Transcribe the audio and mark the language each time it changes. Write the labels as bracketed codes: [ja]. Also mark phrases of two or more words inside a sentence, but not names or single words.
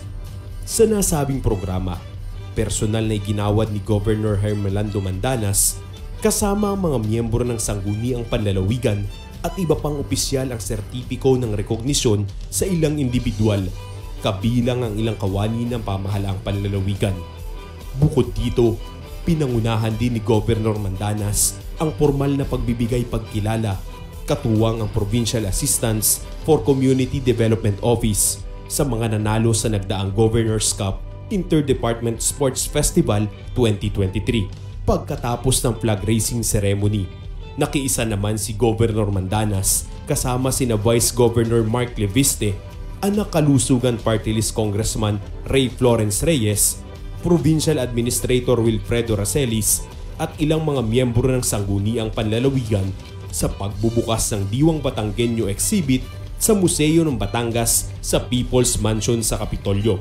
[tl] Sa nasabing programa, personal na iginawad ni Governor Hermelando Mandanas kasama ang mga miyembro ng sangguniang panlalawigan at iba pang opisyal ang sertipiko ng rekognisyon sa ilang individual, kabilang ang ilang kawani ng pamahalaang panlalawigan. Bukod dito, pinangunahan din ni Governor Mandanas ang formal na pagbibigay pagkilala, katuwang ang Provincial Assistance for Community Development Office sa mga nanalo sa nagdaang Governor's Cup Interdepartment Sports Festival 2023. Pagkatapos ng [en] flag raising ceremony, [tl] nakiisa naman si Governor Mandanas kasama sina Vice Governor Mark Leviste, anak kalusugan party list Congressman Ray Florence Reyes, Provincial Administrator Wilfredo Racelis at ilang mga miyembro ng sangguniang panlalawigan sa pagbubukas ng Diwang Batanggenyo Exhibit sa Museo ng Batangas sa People's Mansion sa Kapitolyo.